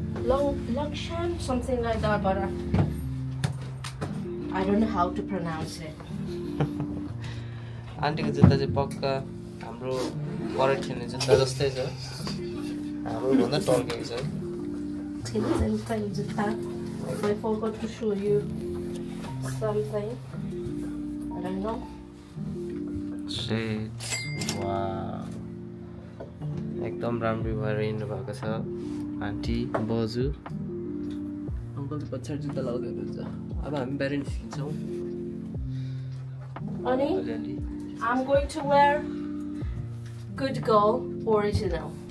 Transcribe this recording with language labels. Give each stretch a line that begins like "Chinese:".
English: Longshan, something like that, but I don't know how to pronounce it.
Nepali: आन्टीको जुत्ता चाहिँ पक्का हाम्रो करेक्ट खेल्ने जुत्ता जस्तै छ हाम्रो भन्दा टर्केको छ
English: I forgot to show you something. I don't know. Shades. Wow.
Nepali: एकदम राम्रो भएर हिँड्नु भएको छ आन्टी बजु अङ्कल चाहिँ पछाडि जुत्ता लगाउँदै हुन्छ अब हामी बाहिर निस्किन्छौँ
English: Honey, I'm going to wear Good Girl Original.